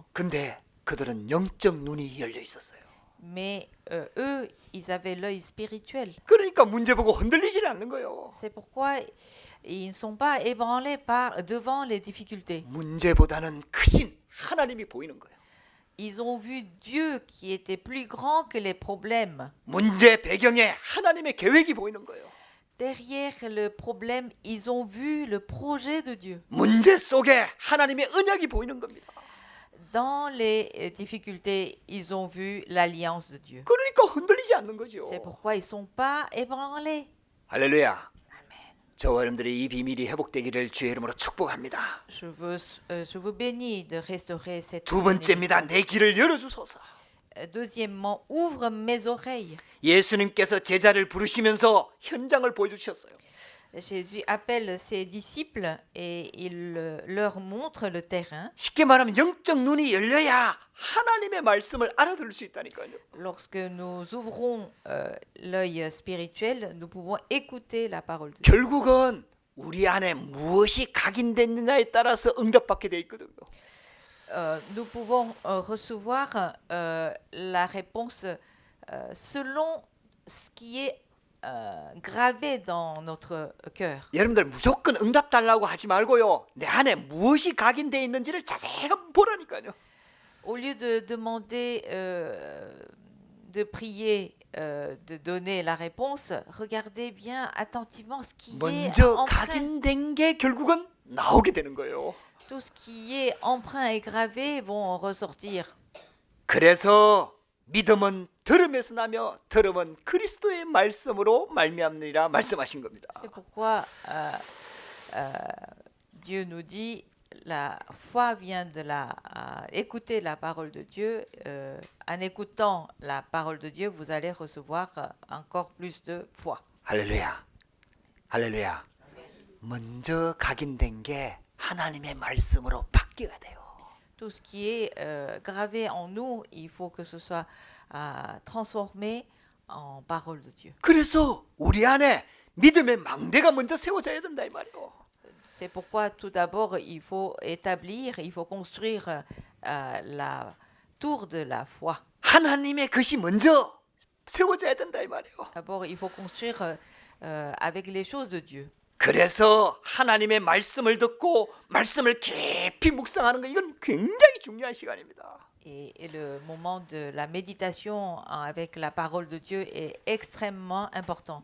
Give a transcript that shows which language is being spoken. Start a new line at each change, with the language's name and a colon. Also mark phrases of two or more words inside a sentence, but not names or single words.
Korean: 근데 그들은 영적 눈이 열려 있었어요.
French: Mais eux, ils avaient l'œil spirituel.
Korean: 그러니까 문제 보고 흔들리지는 않는 거예요.
French: C'est pourquoi ils ne sont pas ébranlés devant les difficultés.
Korean: 문제보다는 크신 하나님이 보이는 거예요.
French: Ils ont vu Dieu qui était plus grand que les problèmes.
Korean: 문제 배경에 하나님의 계획이 보이는 거예요.
French: Derrière le problème, ils ont vu le projet de Dieu.
Korean: 문제 속에 하나님의 언약이 보이는 겁니다.
French: Dans les difficultés, ils ont vu l'alliance de Dieu.
Korean: 그러니까 흔들리지 않는 거죠.
French: C'est pourquoi ils ne sont pas ébranlés.
Korean: 할렐루야.
French: Amen.
Korean: 저와 여러분들의 이 비밀이 회복되기를 주의 이름으로 축복합니다.
French: Je vous bénis de restaurer cette
Korean: 두 번째입니다.
French: bénédiction.
Korean: 내 귀를 열어주소서.
French: Deuxièmement, ouvre mes oreilles.
Korean: 예수님께서 제자를 부르시면서 현장을 보여주셨어요.
French: Jésus appelle ses disciples et il leur montre le terrain.
Korean: 쉽게 말하면 영적 눈이 열려야 하나님의 말씀을 알아들을 수 있다니까요.
French: Lorsque nous ouvrons l'œil spirituel, nous pouvons écouter la parole de Dieu.
Korean: 결국은 우리 안에 무엇이 각인됐느냐에 따라서 응답받게 돼 있거든요.
French: Nous pouvons recevoir la réponse selon ce qui est gravé dans notre cœur.
Korean: 여러분들 무조건 응답 달라고 하지 말고요. 내 안에 무엇이 각인돼 있는지를 자세히 한번 보라니까요.
French: Au lieu de demander, de prier, de donner la réponse, regardez bien attentivement ce qui est
Korean: 먼저
French: empreint.
Korean: 각인된 게 결국은 나오게 되는 거예요.
French: Tout ce qui est empreint et gravé vont ressortir.
Korean: 그래서 믿음은 들음에서 나며 들음은 그리스도의 말씀으로 말미암느니라 말씀하신 겁니다.
French: C'est pourquoi Dieu nous dit la foi vient de écouter la parole de Dieu. En écoutant la parole de Dieu, vous allez recevoir encore plus de foi.
Korean: 할렐루야. 할렐루야. 먼저 각인된 게 하나님의 말씀으로 바뀌어야 돼요.
French: Tout ce qui est gravé en nous, il faut que ce soit transformé en parole de Dieu.
Korean: 그래서 우리 안에 믿음의 망대가 먼저 세워져야 된다 이 말이에요.
French: C'est pourquoi tout d'abord, il faut établir, il faut construire la tour de la foi.
Korean: 하나님의 것이 먼저 세워져야 된다 이 말이에요.
French: D'abord, il faut construire avec les choses de Dieu.
Korean: 그래서 하나님의 말씀을 듣고 말씀을 깊이 묵상하는 거 이건 굉장히 중요한 시간입니다.
French: Et le moment de la méditation avec la parole de Dieu est extrêmement important.